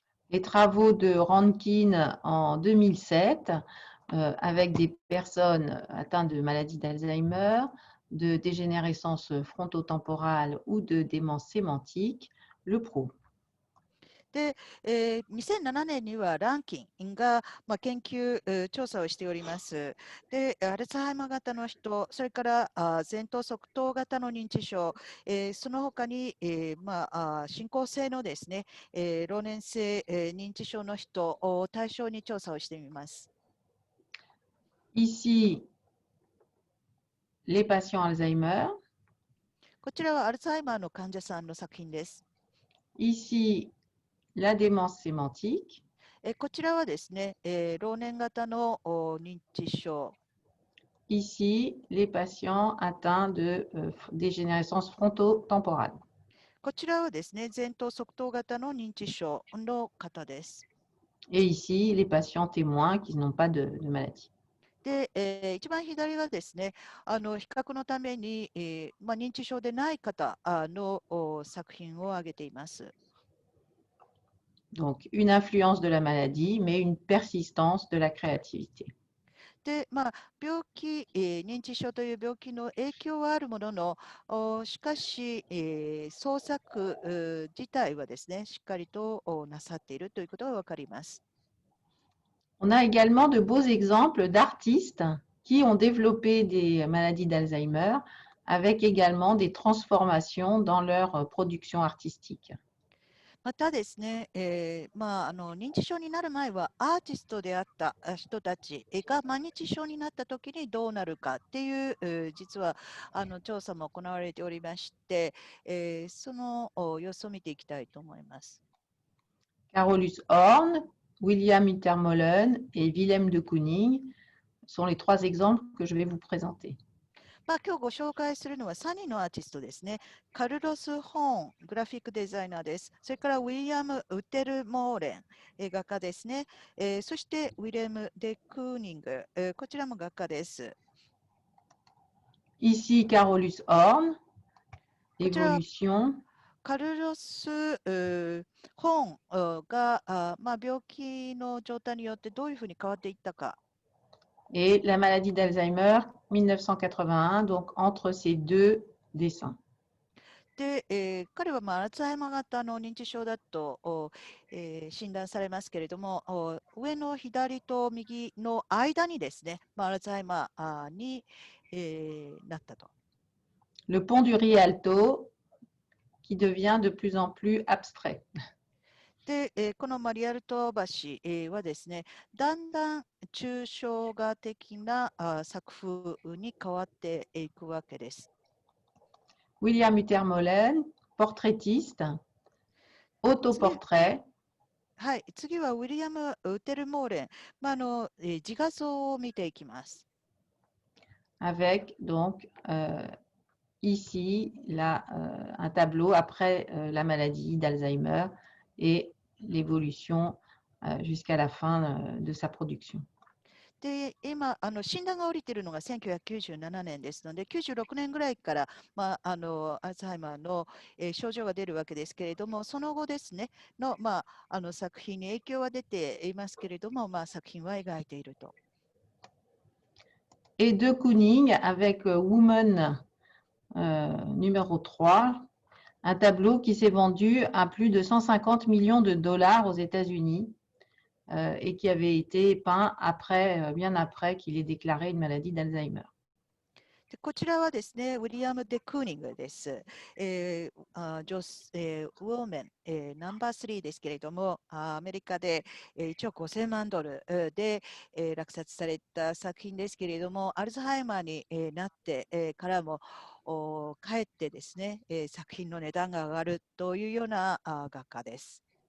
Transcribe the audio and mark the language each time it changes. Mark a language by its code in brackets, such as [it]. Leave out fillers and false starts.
[fr] les travaux de Rankin en 2007 avec des personnes atteintes de maladie d'Alzheimer, de dégénérescence frontotemporale ou de démence sémantique le prouvent. [ja] で、2007年にはランキンが、研究、調査をしております。で、アルツハイマー型の人、それから前頭側頭型の認知症、その他に、進行性のですね、老年性、認知症の人を対象に調査をしてみます。 [fr] Ici, les patients Alzheimer. [ja] こちらはアルツハイマーの患者さんの作品です。 [fr] Ici, la démence sémantique. [ja] こちらはですね、老年型の認知症。 [fr] Ici, les patients atteints de dégénérescence frontotemporale. [ja] こちらはですね、前頭側頭型の認知症の方です。 [fr] Et ici, les patients témoins qui n'ont pas de maladie. [ja] で、一番左はですね、比較のために、認知症でない方の作品を挙げています。 [fr] Donc, une influence de la maladie, mais une persistance de la créativité. [ja] で、病気、認知症という病気の影響はあるものの、しかし、創作自体はですね、しっかりとなさっているということがわかります。 [fr] On a également de beaux exemples d'artistes qui ont développé des maladies d'Alzheimer avec également des transformations dans leur production artistique. [ja] またですね、認知症になる前はアーティストであった人たちが認知症になった時にどうなるかっていう、実は調査も行われておりまして、その様子を見ていきたいと思います。 [fr] Carolus Horn, William Intermolen et Willem de Kooning sont les trois exemples que je vais vous présenter. [ja] 今日ご紹介するのは3人のアーティストですね。カルロス・ホーン、グラフィックデザイナーです。それからウィリアム・ウテルモーレン、画家ですね。そしてウィレム・デ・クーニング、こちらも画家です。 [fr] Ici, Carolus Horn, [ja] こちら [fr] évolution. [ja] カルロス・ホーンが、病気の状態によってどういうふうに変わっていったか。 [fr] Et la maladie d'Alzheimer, 1981, donc entre ces deux dessins. [ja] で、彼はアルツハイマー型の認知症だと、診断されますけれども、上の左と右の間にですね、アルツハイマーに、なったと。 [fr] Le pont du Rialto qui devient de plus en plus abstrait. [ja] で、このリアルト橋、はですね、だんだん抽象画的な作風に変わっていくわけです。 [fr] William Utermohlen, portraitiste, autoportrait. [ja] はい、次はウィリアム・ウテルモーレン、自画像を見ていきます。 [fr] Avec donc ici un tableau après la maladie d'Alzheimer et l'évolution jusqu'à la fin de sa production. [ja] で、今、診断が下りているのが1997年ですので、96年ぐらいから、アルツハイマーの、症状が出るわけですけれども、その後ですね、作品に影響は出ていますけれども、作品は描いていると。 [fr] Et de Kooning avec Woman numéro 3, un tableau qui s'est vendu à plus de 150 millions de dollars aux États-Unis et qui avait été peint bien après qu'il ait déclaré une maladie d'Alzheimer. [ja] でこちらはですね、ウィリアム・デ・クーニングです。ウォーメン、ナンバー3ですけれども、アメリカで、1億5000万ドル、で、落札された作品ですけれども、アルツハイマーに、なって、からもかえってですね、作品の値段が上がるというような画家です。